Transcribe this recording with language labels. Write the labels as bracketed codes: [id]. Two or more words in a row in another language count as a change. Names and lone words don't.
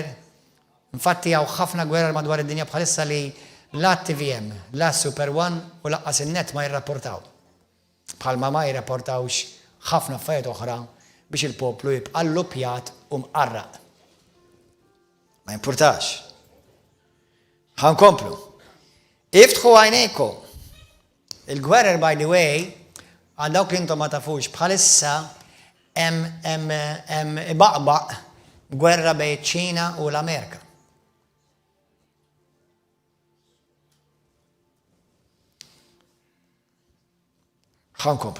[mt] Infatti hawn ħafna gwerer madwar id-dinja bħalissa li la TVM, la Super One u laqqas in-net ma jirrapportaw. Bħalma ma jirrapportawx ħafna affarijiet oħra biex il-poplu jibqa' lupjat u mqarraq. Ma importax. Ħankomplu. Iftħu għajnejkom. Il-gwerer, [en] by the way, [mt] għal dawk li intom ma tafux, bħalissa hemm baqbaq gwerra bejn ċina u l-Amerika. Ħankomplu.